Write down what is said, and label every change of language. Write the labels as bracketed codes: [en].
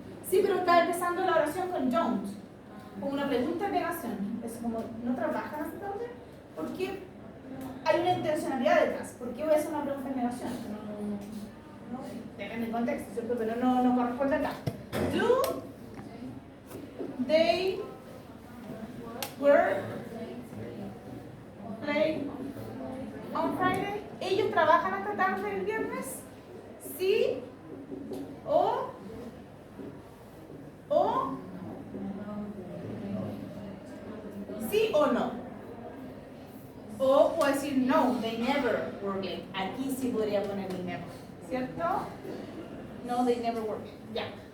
[es] Sí, pero está empezando la oración con don't. Como una pregunta en negación. Es como, ¿no trabajan hasta tarde? ¿Por qué? Hay una intencionalidad detrás. ¿Por qué voy a hacer una pregunta en negación? No, depende del contexto, ¿cierto? Pero no corresponde acá. [en] Do they work late on Friday? [es] ¿Ellos trabajan hasta tarde el viernes? ¿Sí? ¿O ¿sí o no? O puedo decir [en] no, they never work late. [es] Aquí sí podría poner [en] they never, ¿cierto? No, they never work late. Ya.